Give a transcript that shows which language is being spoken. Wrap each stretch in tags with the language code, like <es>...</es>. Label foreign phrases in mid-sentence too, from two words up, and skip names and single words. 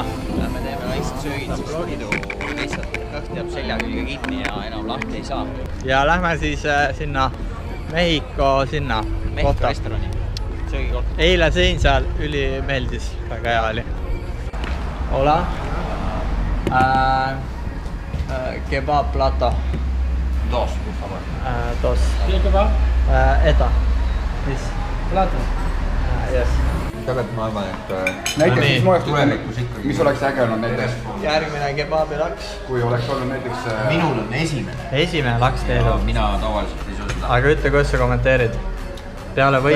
<et>Me teeme väiksed söögid, siis muidu lihtsalt kõht jääb selja külge kinni ja enam lahti ei saa. Ja lähme siis sinna Mehhiko sinna Mehhiko kohta. restorani, söögikoht. Eile sõin seal, üli meeldis, väga hea oli.</et> <es>Hola. Kebab plato. Dos, por favor. Dos. ¿Qué kebab?</es> <en>Eta. This.</en> <es>Plato.</es> <en>Yes.</en> <et>Tegelikult ma arvan, et No näiteks nii. mis ma oleks Tulevikus ikkagi. mis oleks äge olnud näiteks, Järgmine kebabilaks. kui oleks olnud näiteks Minul on esimene. Esimene laks teedu. Mina tavaliselt ei saa seda. Aga ütle, kuidas sa kommenteerid? Peale võistlust.</et>